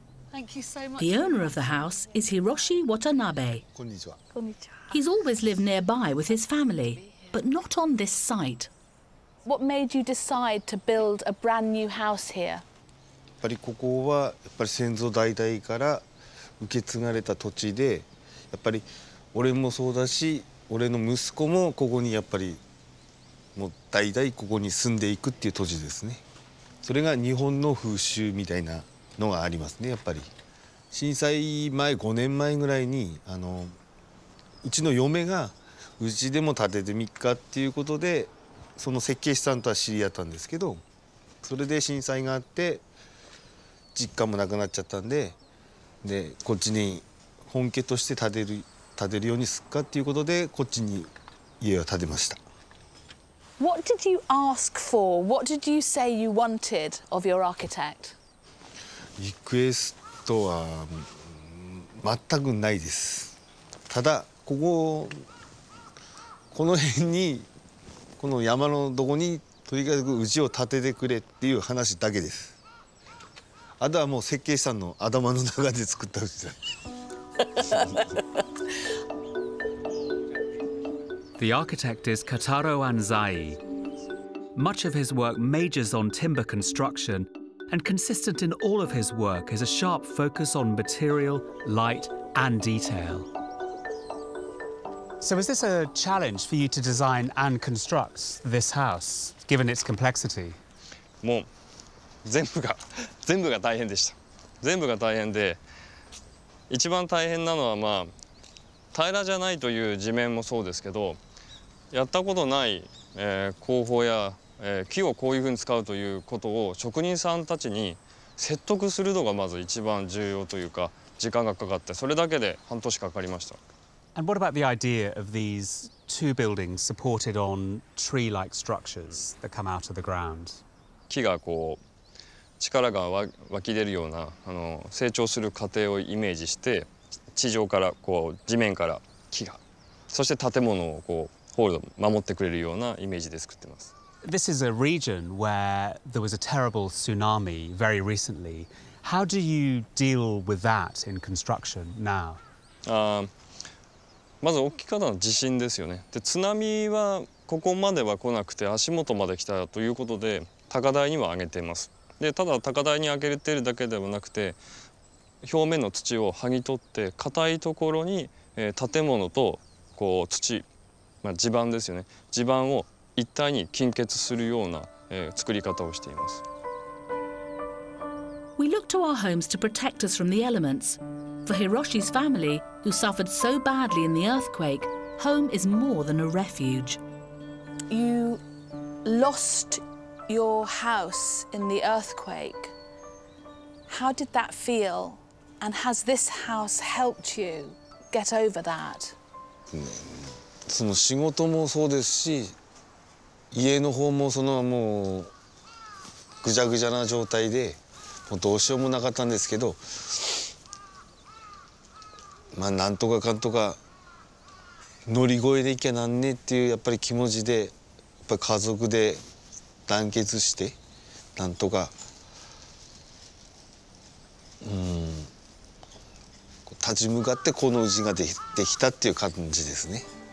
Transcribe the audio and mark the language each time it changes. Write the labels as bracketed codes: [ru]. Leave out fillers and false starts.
[en] Thank you so much. The owner of the house is Hiroshi Watanabe. [ja] Konnichiwa. [en] He's always lived nearby with his family, but not on this site. What made you decide to build a brand new house here? [ja] やっぱりここはやっぱり先祖代々から受け継がれた土地で、やっぱり俺もそうだし、俺の息子もここにやっぱりもう代々ここに住んでいくっていう土地ですね。それが日本の風習みたいなのがありますね。やっぱり震災前5年前ぐらいにうちの嫁がうちでも建ててみっかっていうことで。その設計士さんとは知り合ったんですけど、それで震災があって実家もなくなっちゃったんで、こっちに本家として建てるようにすっかっていうことでこっちに家を建てました。 [en] What did you ask for? What did you say you wanted of your architect? [ja] リクエストは全くないです。ただこの辺にこの山のどこにとにかく家を建ててくれっていう話だけです。あとはもう設計士さんの頭の中で作った家だ。 [en] The architect is Kotaro Anzai. Much of his work majors on timber construction, and consistent in all of his work is a sharp focus on material, light, and detail. So is this a challenge for you to design and construct this house, given its complexity? [ja] もう全部が大変でした。全部が大変で、一番大変なのはまあ平らじゃないという地面もそうですけど、やったことない、工法や、木をこういうふうに使うということを職人さんたちに説得するのがまず一番重要というか、時間がかかって、それだけで半年かかりました。 [en] And what about the idea of these two buildings supported on tree-like structures that come out of the ground? [ja] 木がこう力が湧き出るような成長する過程をイメージして、地上からこう地面から木が、そして建物をこうホールド守ってくれるようなイメージで作ってます。 [en] This is a region where there was a terrible tsunami very recently. How do you deal with that in construction now? [ja] まず大きかったのは地震ですよね。で津波はここまでは来なくて足元まで来たということで高台には上げています。でただ高台に上げているだけではなくて、表面の土を剥ぎ取って硬いところに、建物とこう土、地盤ですよね。地盤を一体に均結するような、作り方をしています。 [en] We look to our homes to protect us from the elements. For Hiroshi's family, who suffered so badly in the earthquake, home is more than a refuge. You lost your house in the earthquake. How did that feel? And has this house helped you get over that? [ja] その仕事もそうですし、家の方ももうぐちゃぐちゃな状態で、もうどうしようもなかったんですけど、なんとかかんとか乗り越えでいきゃなんねっていうやっぱり気持ちで、やっぱり家族で団結してなんとか立ち向かってこの家ができたっていう感じですね。